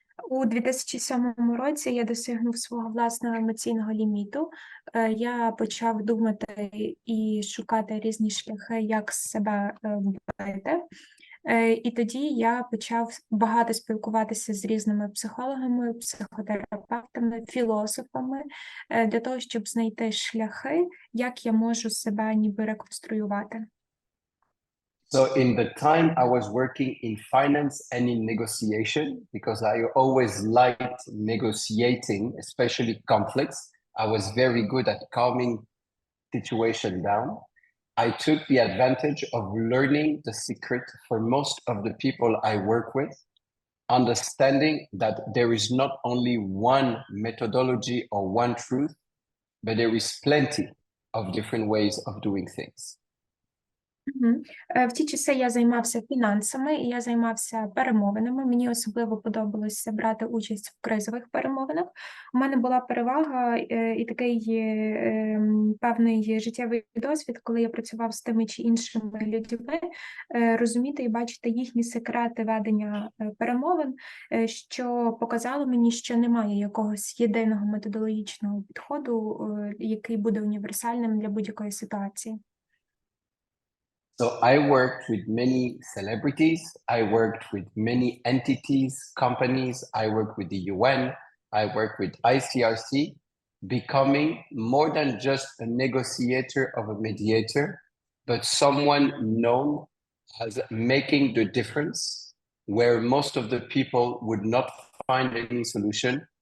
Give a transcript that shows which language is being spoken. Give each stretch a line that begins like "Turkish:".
Ukrainian: У 2007 році я досягнув свого власного емоційного ліміту. Я почав думати і шукати різні шляхи, як себе вбити. І тоді я почав багато спілкуватися з різними психологами, психотерапевтами, філософами для того, щоб знайти шляхи, як я можу себе ніби реконструювати.
English: So in the time I was working in finance and in negotiation, because I always liked negotiating, especially conflicts. I was very good at calming situation down. I took the advantage of learning the secret for most of the people I work with, understanding that there is not only one methodology or one truth, but there is plenty of different ways of doing things.
Ukrainian: В ті часи я займався фінансами і я займався перемовинами. Мені особливо подобалося брати участь в кризових перемовинах. У мене була перевага і такий певний життєвий досвід, коли я працював з тими чи іншими людьми, розуміти і бачити їхні секрети ведення перемовин, що показало мені, що немає якогось єдиного методологічного підходу, який буде універсальним для будь-якої ситуації.
English: So I worked with many celebrities, I worked with many entities, companies, I worked with the UN, I worked with ICRC, becoming more than just a negotiator or a mediator, but someone known as making the difference where most of the people would not find any solution.